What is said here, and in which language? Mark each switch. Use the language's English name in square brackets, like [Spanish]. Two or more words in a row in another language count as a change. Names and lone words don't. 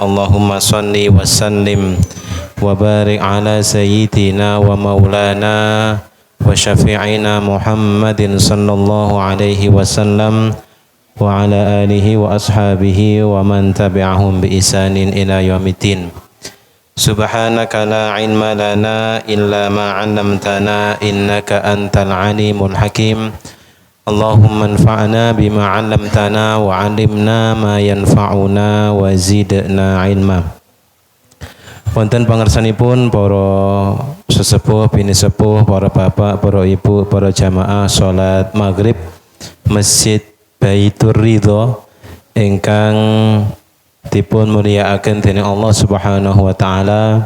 [Arabic] اللهم صل وسلم وبارك على سيدنا ومولانا وشفيعنا محمد صلى الله عليه وسلم وعلى آله وأصحابه ومن تبعهم بإحسان إلى يوم الدين. سبحانك لا علم لنا إلا ما علمتنا إنك أنت العليم الحكيم. اللهم انفعنا بما علمتنا وعلمنا ما ينفعنا وزدنا علما. [Javanese] Wonten pangersanipun para sesepuh, bini sepuh, para bapak, para ibu, para jamaah salat maghrib Masjid Baitur Ridha ingkang dipun mulyakaken dening [Arabic] الله سبحانه وتعالى.